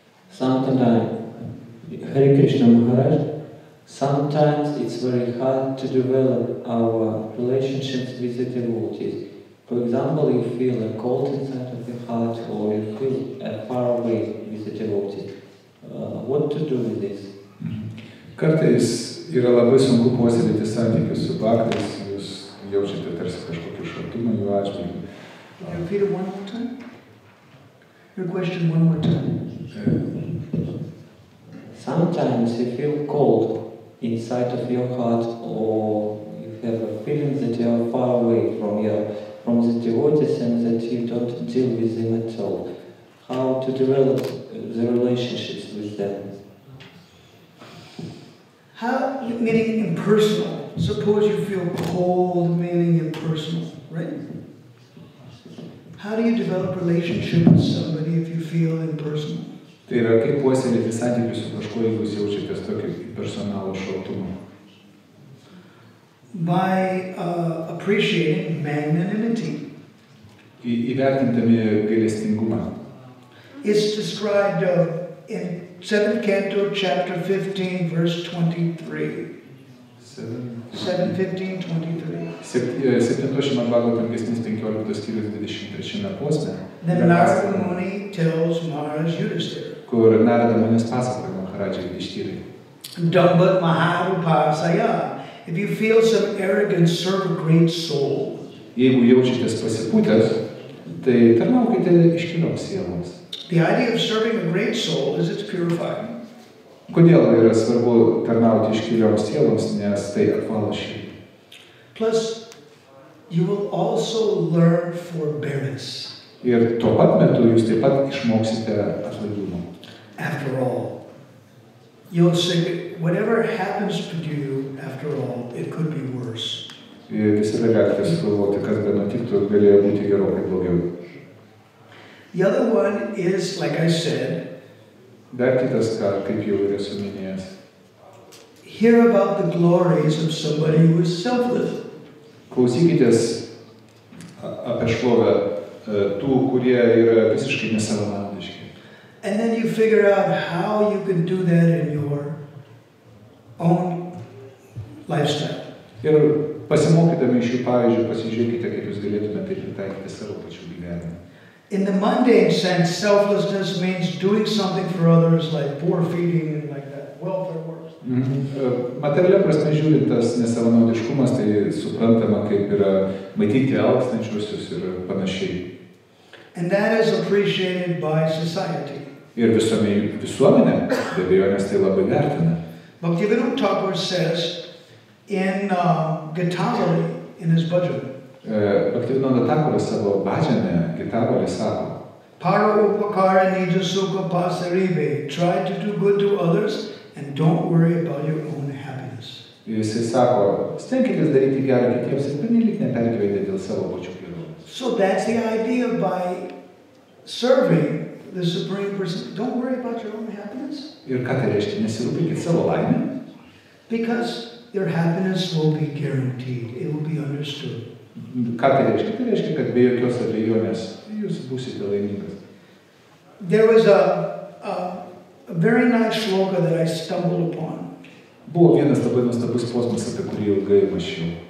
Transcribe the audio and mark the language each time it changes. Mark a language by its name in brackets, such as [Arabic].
[English] Sometimes, Hare Krishna Maharaj, sometimes it's very hard to develop our relationships with the devotees. For example, you feel a cold inside of your heart, or you feel far away with the devotee. What to do with this? [Lithuanian] Kartais yra labai sunku puoselėti santykius su bhaktais, jūs jaučiate tarsi kažkokį šaltumą jų atžvilgiu. [English] Can you repeat it one more time? Your question one more time. Sometimes you feel cold inside of your heart, or you have a feeling that you are far away from the devotees and that you don't deal with them at all. How to develop the relationships with them? How, meaning impersonal. Suppose you feel cold, meaning impersonal, right? How do you develop a relationship with somebody if you feel impersonal? [Lithuanian] Tai yra, kaip puoselėti santykius su kažkuo, jeigu jūs jaučiatės tokį personalų šaltumą. [English] By appreciating magnanimity. [Lithuanian] Įvertintami gailestingumą. [English] It's described in 7th Canto, chapter 15, verse 23. 7:15:23. [Lithuanian] 7 Bhagavatam giesmės 15 skyrius 23 posme. [English] Then Narada Muni tells Maharaj Yudhishthira. [Lithuanian] Kur Narada Munis pasakoja Maharadžai Yudhishtirai. [Sanskrit] Dambat maharupasaya. [English] If you feel some arrogance, serve a great soul. [Lithuanian] Jeigu jaučiatės pasipūtęs, tai tarnaukite iškilioms sieloms. [English] The idea of serving a great soul is it's purifying. [Lithuanian] Kodėl yra svarbu tarnauti iškilioms sieloms, nes tai apvalo širdį. [English] Plus, you will also learn forbearance. [Lithuanian] Ir tuo pat metu jūs taip pat išmoksite atlaidumo. [English] After all, you'll say, whatever happens to you, after all, it could be worse. [Lithuanian] Ir visada galite sugalvoti, kas be nutiktų, galėjo būti gerokai blogiau. [English] The other one is, like I said, [Lithuanian] Dar kitas, kaip jau ir esu minėjęs. [English] Hear about the glories of somebody who is selfless. [Lithuanian] Klausykitės apie šlovę tų, kurie yra visiškai nesavanaudiški. [English] And then you figure out how you can do that in your own lifestyle. [Lithuanian] Ir pasimokydami iš jų pavyzdžių, pasižiūrėkite, kaip jūs galėtumėte tai pritaikyti savo pačių gyvenimą. [English] In the mundane sense, selflessness means doing something for others, like poor feeding and like that, welfare works. [Lithuanian] Materialia prasme žiūrint, tas nesavanaudiškumas, tai suprantama, kaip yra maitinti alkstančiuosius ir panašiai. [English] And that is appreciated by society. [Lithuanian] Ir visuomenė, be abejonės, tai labai vertina. [English] Bhaktivinoda Thakur says in Gitavali, in his bhajan, [Lithuanian] Bhaktivinoda Thakuras savo bhajanę Gitavali sako, [Sanskrit] Para upakara nija sukha pasaribe. [English] Try to do good to others and don't worry about your own happiness. [Lithuanian] Jisai sako, stenkitės daryti gerą kitiems ir pernelyg nepergyvenkite dėl savo pačių gerovės. [English] So that's the idea by serving the Supreme Person. Don't worry about your own happiness. [Lithuanian] Ir ką tai reiškia? Nesirūpinkit savo laimę. [English] Because your happiness will be guaranteed. It will be understood. [Lithuanian] Ką tai reiškia? Tai reiškia, kad be jokios abejonės jūs būsite laimingas. [English] There was a very nice shloka that I stumbled upon. [Lithuanian] Buvo vienas labai nuostabus posmas, apie kurį ilgai mąsčiau.